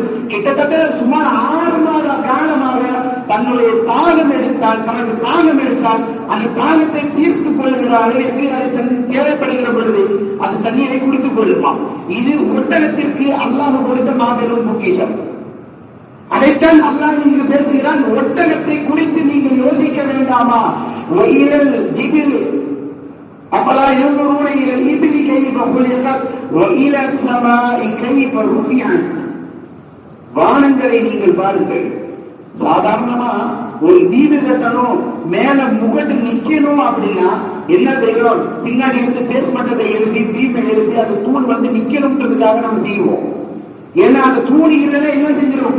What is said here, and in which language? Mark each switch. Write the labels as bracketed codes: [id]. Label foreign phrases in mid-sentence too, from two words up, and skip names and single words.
[ta] கிட்டத்தட்ட சுமார் 6 மாத காலமாக தன்னுடைய தாகம் எடுத்தால், தனது தாகம் எடுத்தால் அந்த தாகத்தை தீர்த்துக் கொள்கிற அளவிற்கு அது தேவைப்படுகிற பொழுது அது தண்ணீரை குடித்துக் கொள்ளுமா. இது ஒட்டகத்திற்கு அல்லாஹ் கொடுத்த மாபெரும் பொக்கிஷம். அதைத்தான் அல்லாஹ் இங்கு பேசுகிறான். ஒட்டகத்தை குறித்து நீங்கள் யோசிக்க வேண்டாமா? [ar] وإلى الجبال أفلا யன்ظرون إلى الإبل كيف خلقت وإلى السماء كيف رفعت. [ta] வானங்களை நீங்கள் பாருங்கள். சாதாரணமா ஒரு வீடு கட்டணும், மேல முகட்டு நிக்கணும் அப்படின்னா என்ன செய்யறோம்? பின்னாடி இருந்து பேஸ்மெண்டத்தை எழுப்பி, பீமை எழுப்பி, அது தூண் நிக்கணும்ன்றதுக்காக நம்ம செய்வோம். ஏன்னா அந்த தூண் இல்லைன்னா என்ன செஞ்சிடும்?